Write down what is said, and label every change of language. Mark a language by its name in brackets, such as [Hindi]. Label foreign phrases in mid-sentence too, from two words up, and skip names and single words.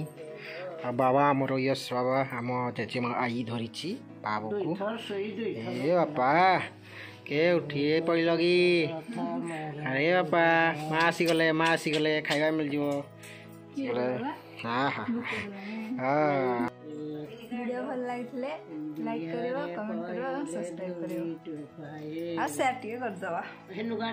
[Odia] ଆଉ ବାବା ଆମର ୟଶ ବାବା, ଆମ ଜେଜେମା ଆଈ ଧରିଛି ବାବୁକୁ। ଏ ବାପା କେ ଉଠିଏ ପଡ଼ିଲ କି? ଆରେ ବାପା ମା ଆସିଗଲେ ଖାଇବା ମିଳିଯିବ। ଭଲ ଲାଗି ଲାଇକ କରିଓ କମେଣ୍ଟ କରିଓ ସବସ୍କ୍ରାଇବ କରିଓ ଆ ଶେୟାର ଟିକେ କର ଦବା।